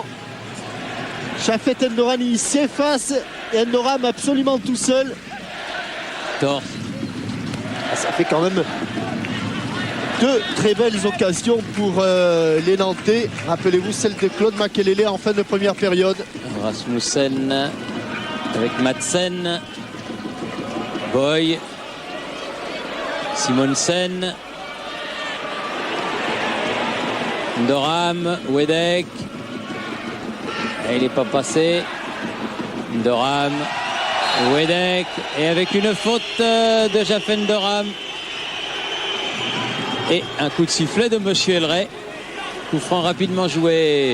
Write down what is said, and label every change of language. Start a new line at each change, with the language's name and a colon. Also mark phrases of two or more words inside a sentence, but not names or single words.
French: Chafet Endoran, il s'efface et Endoran absolument tout seul. Tort. Ça fait quand même deux très belles occasions pour les Nantais. Rappelez-vous celle de Claude Makelele en fin de première période. Rasmussen avec Madsen. Boy. Simonsen. Doram. Wedek. Et il n'est pas passé. Doram. Wedek. Et avec une faute de Jaffen Doram. Et un coup de sifflet de Monsieur Elray. Coup franc rapidement joué.